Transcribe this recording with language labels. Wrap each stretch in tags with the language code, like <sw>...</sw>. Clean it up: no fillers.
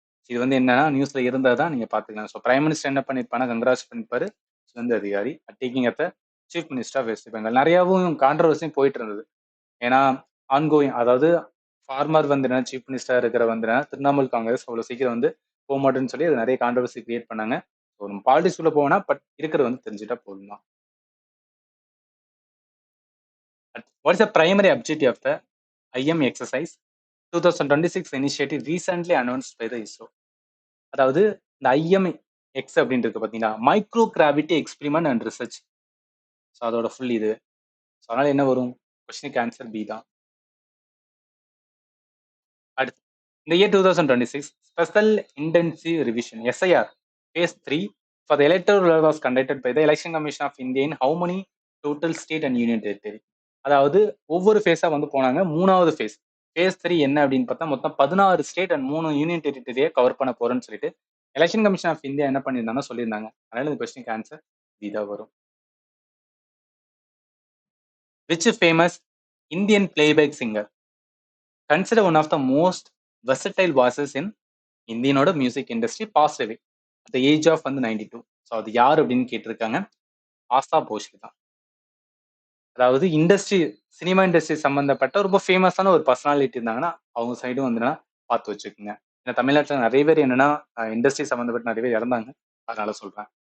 <ta>இது வந்து என்னன்னா நியூஸ்ல இருந்தா தான் நீங்க பாத்துக்கலாம். பிரைம் மினிஸ்டர் என்ன பண்ணிருப்பானா கங்கராஜ் பண்ணிருப்பாரு சுவேந்து அதிகாரி</ta> <en>Taking up the chief minister of West Bengal.</en> <ta>நிறையவும் கான்ட்ரவர்சியும் போயிட்டு இருந்தது. ஏன்னா ஆன்கோயிங் அதாவது ஃபார்மர் வந்து என்ன சீஃப் மினிஸ்டர் இருக்கிற வந்து திரிணாமுல் காங்கிரஸ் அவ்வளவு சீக்கிரம் வந்து போக மாட்டேன்னு சொல்லி அது நிறைய கான்ட்ரவர்சி கிரியேட் பண்ணாங்க. நம்ம பாலிடிக்ஸ் உள்ள போனா பட் இருக்கிறது வந்து தெரிஞ்சுட்டா போதும் தான்.</ta> <en>What is the primary objective of the IM exercise 2026 initiative recently announced by the ISRO?</en> <ta>அதாவது இந்த IM எக்ஸ் அப்படின்னு இருக்கு பாத்தீங்களா, micro gravity experiment and research. அதோட ஃபுல் இது. அதனால என்ன வரும் கொஸ்டினுக்கு ஆன்சர் பி தான்.</ta> <en>அடுத்து இந்த year 2026 special intensive revision SIR phase 3 for the electoral was conducted by the Election Commission of India in how many total state and union territory?</en> <ta>அதாவது ஒவ்வொரு ஃபேஸா வந்து போனாங்க. 3வது ஃபேஸ் phase 3 என்ன அப்படின்னு பார்த்தா மொத்தம் 16 ஸ்டேட் அண்ட் 3 யூனியன் டெரிட்டரியை கவர் பண்ண போறேன்னு சொல்லிட்டு எலெக்ஷன் கமிஷன் ஆஃப் இந்தியா என்ன பண்ணியிருந்தாங்க சொல்லியிருந்தாங்க. அதனால இந்த கொஸ்டினுக்கு ஆன்சர் இதுதான் வரும்.</ta> <en>Which famous Indian playback singer considered one of the most versatile voices in இந்தியனோட music industry passed away at the age of வந்து 92.</en> <ta>அது யார் அப்படின்னு கேட்டிருக்காங்க. ஆஸ்தா போஸ்லி தான். அதாவது இண்டஸ்ட்ரி சினிமா இண்டஸ்ட்ரி சம்பந்தப்பட்ட ரொம்ப ஃபேமஸான ஒரு பர்சனாலிட்டி இருந்தாங்கன்னா அவங்க சைடும் வந்து பார்த்து வச்சுக்கோங்க. ஏன்னா தமிழ்நாட்டில் நிறைய பேர் என்னன்னா இண்டஸ்ட்ரி சம்பந்தப்பட்ட நிறைய பேர் இறந்தாங்க, அதனால சொல்றேன்.</ta>